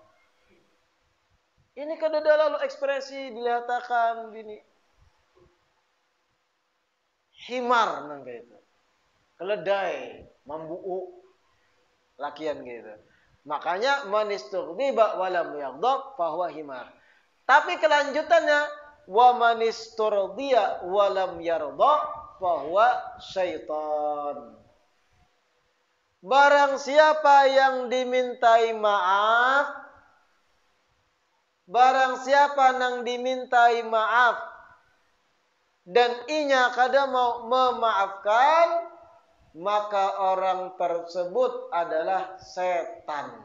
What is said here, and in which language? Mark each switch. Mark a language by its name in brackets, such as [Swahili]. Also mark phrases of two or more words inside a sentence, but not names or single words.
[Banjar] Ini kada lalu ekspresi dilihatkan bini. Himar nang gitu. Keledai, membuuk lakian gitu. [Arabic] Makanya من استغضب ولم يغضب فهو حمار. [Indonesian] Tapi kelanjutannya [Arabic] ومن استرضي ولم يرض فهو شيطان. [Banjar] Barang siapa yang dimintai maaf, barang siapa nang dimintai maaf dan inya kada mau memaafkan, maka orang tersebut adalah setan.